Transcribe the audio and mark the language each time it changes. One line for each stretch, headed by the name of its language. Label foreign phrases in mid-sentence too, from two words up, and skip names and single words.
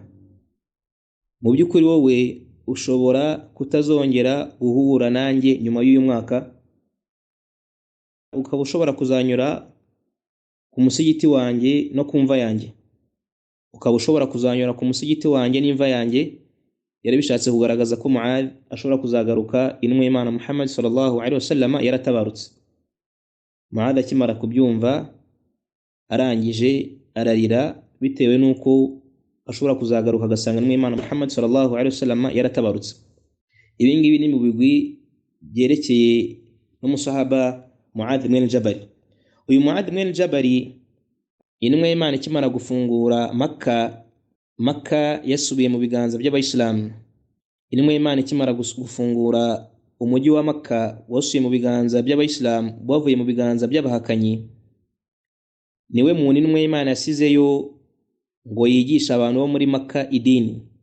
Kinyarwanda: Mu by'ukuri wowe ushobora kutazongera guhura nanjye nyuma y'uyu mwaka, ukaba ushobora kuzanyura ku musigiti wanjye no ku mva yanjye, ukaba ushobora kuzanyura ku musigiti wanjye n'imva yanjye. Yari bishatse kugaragaza ko Muadh ashobora kuzagaruka intumwa y'Imana Muhammad
Arabic: صلى الله عليه وسلم
Kinyarwanda: yaratabarutse. Muadh akimara kubyumva arangije ararira, bitewe n'uko ashobora kuzagaruka agasanga intumwa y'Imana Muhammad
Arabic: صلى الله عليه وسلم
Kinyarwanda: yaratabarutse. Ibi ngibi ni mu bigwi byerekeye n'umusahaba Muadh mwene Jabal. Uyu Muadh mwene Jabal intumwa y'Imana ikimara gufungura Makka yasubiye mu biganza by'abayisilamu. Intumwa y'Imana ikimara gufungura umujyi wa Makka wasubiye mu biganza by'abayisilamu, bavuye mu biganza by'abahakanyi, niwe muntu intumwa y'Imana yasizeyo ngo yigisha abantu bo muri Makka idini.